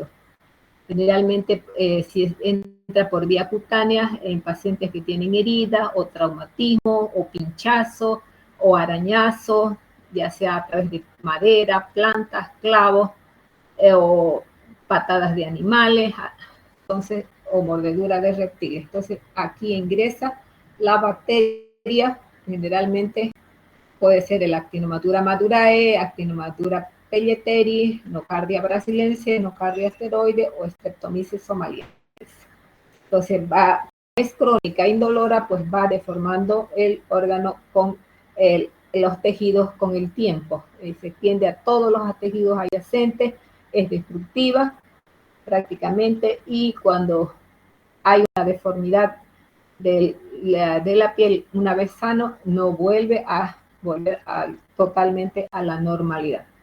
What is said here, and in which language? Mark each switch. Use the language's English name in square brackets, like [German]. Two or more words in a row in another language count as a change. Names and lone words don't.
[Spanish] Generalmente, si entra por vía cutánea, en pacientes que tienen heridas o traumatismo o pinchazo o arañazo, ya sea a través de madera, plantas, clavos o patadas de animales, entonces, o mordedura de reptiles. Entonces, aquí ingresa la bacteria, generalmente puede ser el Actinomatura madurae, Actinomatura pelleteri, Nocardia brasilense, Nocardia asteroide o Streptomyces somaliensis. Entonces, es crónica, indolora, pues va deformando el órgano con los tejidos con el tiempo. Se extiende a todos los tejidos adyacentes, es destructiva prácticamente, y cuando hay una deformidad de la piel una vez sano, no vuelve a volver totalmente a la normalidad.